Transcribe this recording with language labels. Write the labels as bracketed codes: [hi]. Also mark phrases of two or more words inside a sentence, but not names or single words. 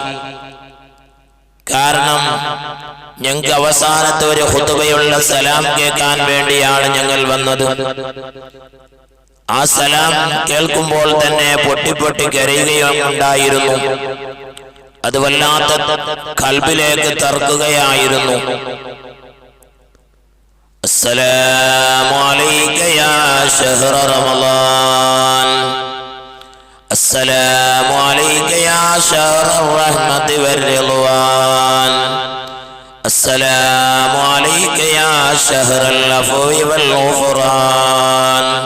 [ml] കാരണം ഞങ്ങൾക്ക് അവസാനത്തെ ഒരു ഖുതുബയുള്ള സലാം കേൾക്കാൻ വേണ്ടിയാണ് ഞങ്ങൾ വന്നത്. ആ സലാം കേൾക്കുമ്പോൾ തന്നെ പൊട്ടി കരയുകയും ഉണ്ടായിരുന്നു. അത് വല്ലാത്ത ഖൽബിലേക്ക് തറക്കുകയായിരുന്നു. [ar] السلام عليك يا شهر رمضان، السلام عليك يا شهر الرحمة والرضوان، السلام عليك يا شهر العفو والغفران،